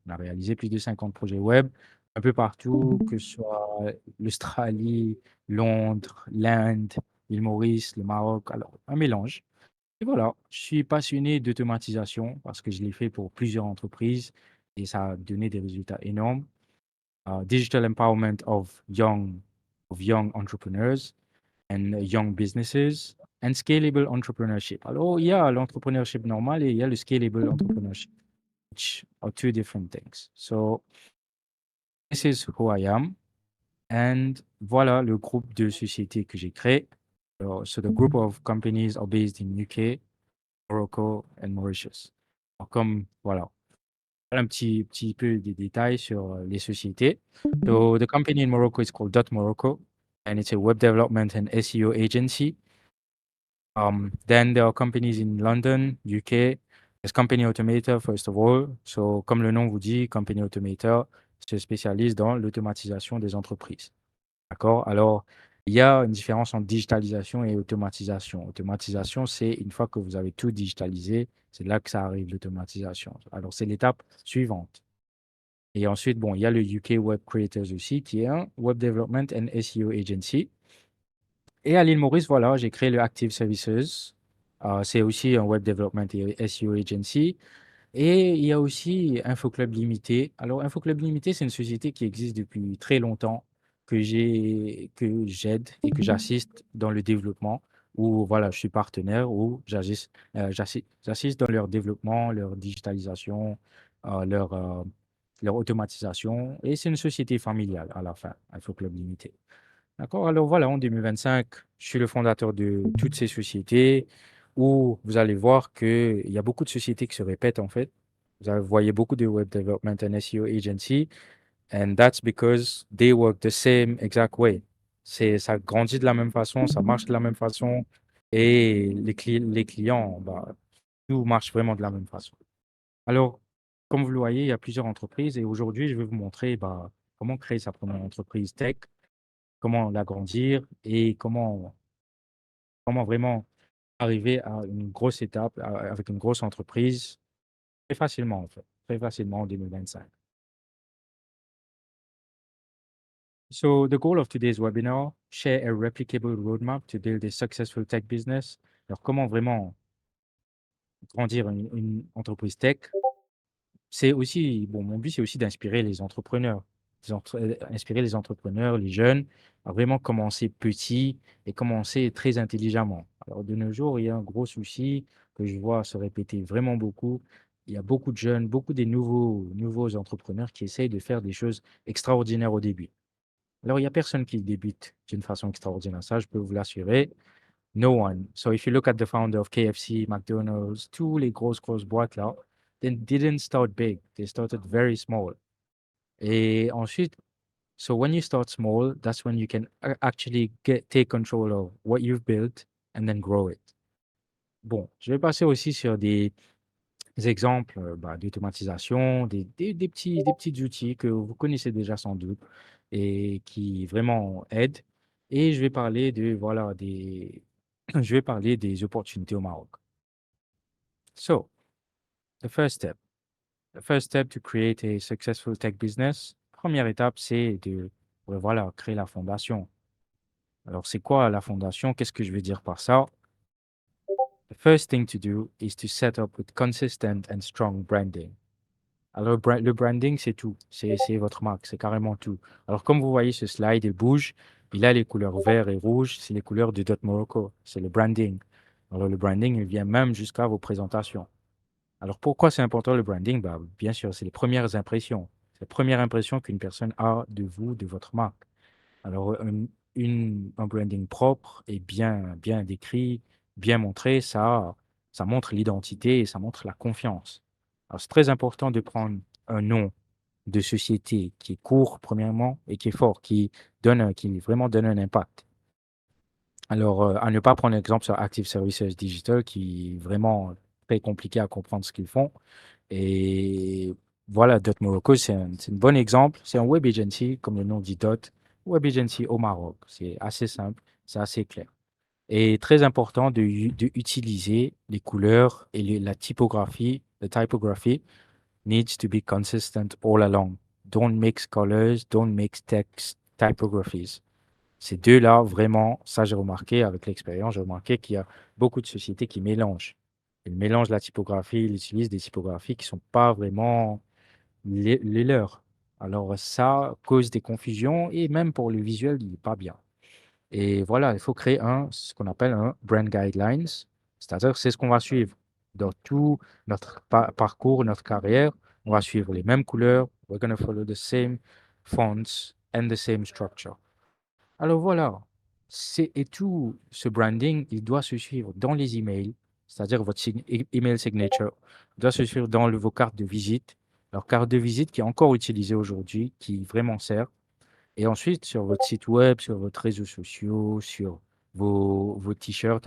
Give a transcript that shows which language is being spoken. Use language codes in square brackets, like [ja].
[fr] On a réalisé plus de 50 projets web un peu partout, que ce soit l'Australie, Londres, l'Inde, l'île Maurice, le Maroc. Alors, un mélange. Et voilà, je suis passionné d'automatisation parce que je l'ai fait pour plusieurs entreprises et ça a donné des résultats énormes. [en] Digital empowerment of young entrepreneurs and young businesses and scalable entrepreneurship. [fr] Alors, il y a l'entrepreneurship normal et il y a le scalable entrepreneurship, [en] which are two different things. So, this is who I am. [fr] And voilà le groupe de sociétés que j'ai créé. [en] So, the group of companies are based in UK, Morocco and Mauritius. [fr] Alors, comme, voilà, un petit peu des détails sur les sociétés. [en] So, the company in Morocco is called Dot Morocco, and it's a web development and SEO agency. Then there are companies in London, UK. There's Company Automator, first of all. [fr] So, comme le nom vous dit, Company Automator se spécialise dans l'automatisation des entreprises. D'accord? Alors, il y a une différence entre digitalisation et automatisation. Automatisation, c'est une fois que vous avez tout digitalisé, c'est là que ça arrive, l'automatisation. Alors, c'est l'étape suivante. Et ensuite, bon, il y a le UK Web Creators aussi, qui est un Web Development and SEO Agency. Et à l'île Maurice, voilà, j'ai créé le Active Services. C'est aussi un Web Development et SEO Agency. Et il y a aussi InfoClub Limité. Alors, InfoClub Limité, c'est une société qui existe depuis très longtemps, que j'aide et que j'assiste dans le développement, où voilà, je suis partenaire, où j'assiste dans leur développement, leur digitalisation, leur automatisation. Et c'est une société familiale à la fin, InfoClub Limité. D'accord? Alors voilà, en 2025, je suis le fondateur de toutes ces sociétés où vous allez voir qu'il y a beaucoup de sociétés qui se répètent en fait. Voyez beaucoup de [en] web development and SEO agency, and that's because they work the same exact way. [fr] Ça grandit de la même façon, ça marche de la même façon, et les clients, bah, tout marche vraiment de la même façon. Alors, comme vous le voyez, il y a plusieurs entreprises, et aujourd'hui, je vais vous montrer bah, comment créer sa première entreprise tech, comment l'agrandir et comment vraiment arriver à une grosse étape avec une grosse entreprise très facilement, en fait, très facilement en 2025. [en] So the goal of today's webinar, share a replicable roadmap to build a successful tech business. [fr] Alors, comment vraiment grandir une entreprise tech? C'est aussi, bon, mon but, c'est aussi d'inspirer les entrepreneurs, inspirer les entrepreneurs, les jeunes, à vraiment commencer petit et commencer très intelligemment. Alors, de nos jours, il y a un gros souci que je vois se répéter vraiment beaucoup. Il y a beaucoup de jeunes, beaucoup des nouveaux entrepreneurs qui essayent de faire des choses extraordinaires au début. Alors, il n'y a personne qui débute d'une façon extraordinaire. Ça, je peux vous l'assurer. [en] No one. So if you look at the founder of KFC, McDonald's, [fr] tous les grosses boîtes là, [en] they didn't start big. They started very small. [fr] Et ensuite, [en] so when you start small, that's when you can actually take control of what you've built and then grow it. [fr] Bon, je vais passer aussi sur des exemples bah, d'automatisation, des petits outils que vous connaissez déjà sans doute et qui vraiment aident. Et je vais parler voilà, je vais parler des opportunités au Maroc. [en] So, the first step. The first step to create a successful tech business. [fr] Première étape, c'est de voilà, créer la fondation. Alors, c'est quoi la fondation? Qu'est-ce que je veux dire par ça? [en] The first thing to do is to set up with consistent and strong branding. [fr] Alors, le branding, c'est tout. C'est votre marque, c'est carrément tout. Alors, comme vous voyez, ce slide, il bouge. Il a les couleurs vert et rouge. C'est les couleurs de Dot Morocco. C'est le branding. Alors, le branding, il vient même jusqu'à vos présentations. Alors, pourquoi c'est important le branding? Bah, bien sûr, c'est les premières impressions. C'est la première impression qu'une personne a de vous, de votre marque. Alors, un branding propre et bien décrit, bien montré, ça montre l'identité et ça montre la confiance. Alors, c'est très important de prendre un nom de société qui est court, premièrement, et qui est fort, qui vraiment donne un impact. Alors, à ne pas prendre l'exemple sur Active Services Digital, qui est vraiment très compliqué à comprendre ce qu'ils font. Et voilà, Dot Morocco, c'est un bon exemple. C'est un web agency, comme le nom dit Dot, web agency au Maroc. C'est assez simple, c'est assez clair. Et très important de utiliser les couleurs et la typographie. [en] The typography needs to be consistent all along. Don't mix colors, don't mix text typographies. [fr] Ces deux-là, vraiment, ça j'ai remarqué avec l'expérience, j'ai remarqué qu'il y a beaucoup de sociétés qui mélangent. Ils mélangent la typographie, ils utilisent des typographies qui ne sont pas vraiment les leurs. Alors ça cause des confusions et même pour le visuel, il n'est pas bien. Et voilà, il faut créer ce qu'on appelle un brand guidelines, c'est-à-dire c'est ce qu'on va suivre dans tout notre parcours, notre carrière. On va suivre les mêmes couleurs. [en] We're going to follow the same fonts and the same structure. [fr] Alors voilà, et tout ce branding, il doit se suivre dans les emails, c'est-à-dire votre email signature, doit se suivre dans vos cartes de visite. Alors, carte de visite qui est encore utilisée aujourd'hui, qui vraiment sert. Et ensuite, sur votre site web, sur votre réseaux sociaux, sur vos t-shirts.